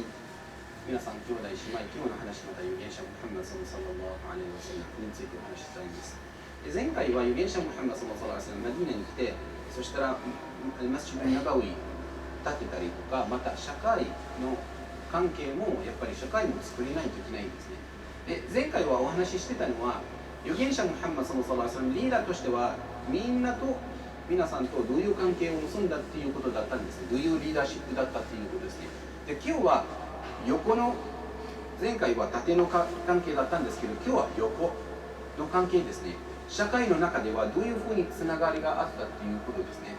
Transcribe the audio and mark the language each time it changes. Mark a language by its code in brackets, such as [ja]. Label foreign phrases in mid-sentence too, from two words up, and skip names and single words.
[ja] 皆さん兄弟姉妹今日の話また預言者ムハンマド [ar] صلى الله عليه وسلم [ja] についてお話ししたいんです。前回は預言者ムハンマド [ar] صلى الله عليه وسلم [ja] マディナに来て、そしたらマスジドナバウィ建てたりとか、また社会の関係もやっぱり社会も作れないといけないんですね。で前回はお話ししてたのは預言者ムハンマド [ar] صلى الله عليه وسلم [ja] リーダーとしては皆さんとどういう関係を結んだっていうことだったんですね。どういうリーダーシップだったっていうことですね。で今日は横の前回は縦の関係だったんですけど、今日は横の関係ですね。社会の中ではどういうふうにつながりがあったっていうことですね。